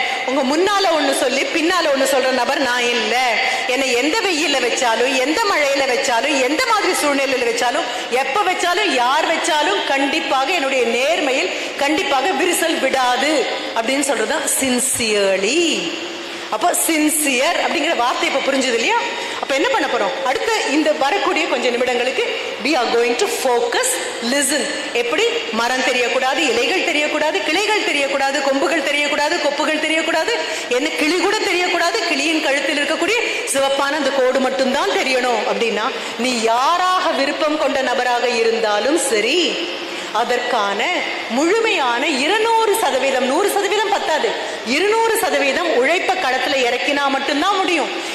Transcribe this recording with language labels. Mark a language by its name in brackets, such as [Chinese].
[Tamil] உங்க முன்னால ஒண்ணு சொல்லி பின்னால ஒண்ணு சொல்ற நபர் நான் இல்ல. என்னை எந்த வெயில வச்சாலும், எந்த மழையில வச்சாலும், எந்த மாதிரி சூழ்நிலையில வச்சாலும், எப்ப வச்சாலும், யார் வச்சாலும் கண்டிப்பாக என்னுடைய நேர்மையில் கண்டிப்பாக விரிசல் விடாது அப்படின்னு சொல்றதுதான் சின்சியர்லி. அப்ப சின்சியர் அப்படிங்கிற வார்த்தை இப்ப புரிஞ்சது இல்லையா? அப்ப என்ன பண்ண போறோம்? அடுத்த இந்த வரக்கூடிய கொஞ்சம் நிமிடங்களுக்கு [English] we are going to focus, listen. [Tamil] எப்படி? மரம் தெரியக்கூடாது, இலைகள் தெரியக்கூடாது, கிளைகள் தெரியக்கூடாது, கொம்புகள் தெரியக்கூடாது, கொப்புகள் தெரியக்கூடாது, என்ன கிளி கூட தெரியக்கூடாது. கிளியின் கழுத்தில் இருக்கக்கூடிய சிவப்பான அந்த கோடு மட்டும்தான் தெரியணும். அப்படின்னா நீ யாராக விருப்பம் கொண்ட நபராக இருந்தாலும் சரி, அதற்கான முழுமையான 200%, 100% பத்தாது, 200% உழைப்ப களத்துல இறக்கினா மட்டும்தான் முடியும்.